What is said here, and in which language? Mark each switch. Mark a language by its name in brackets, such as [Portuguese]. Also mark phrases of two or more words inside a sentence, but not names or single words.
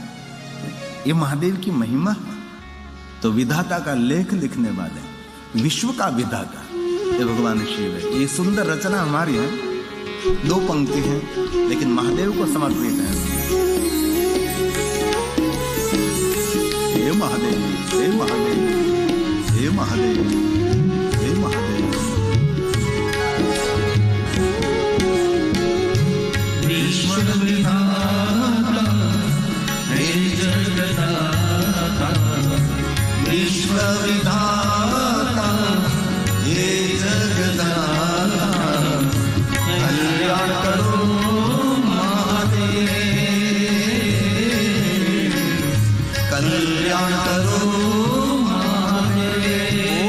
[Hindi] ये महादेव की महिमा है। तो विधाता का लेख लिखने वाले, विश्व का विधाता ये भगवान शिव है। ये सुंदर रचना हमारी है, 2 पंक्ति हैं लेकिन महादेव को समर्पित है। हे महादेव, हे महादेव, हे महादेव, हे महादेव। ईश्वर विधाता हे जगदाता, ईश्वर विधाता हे जगदाता, कल्याण करो महादेव, कल्याण करो महादेव।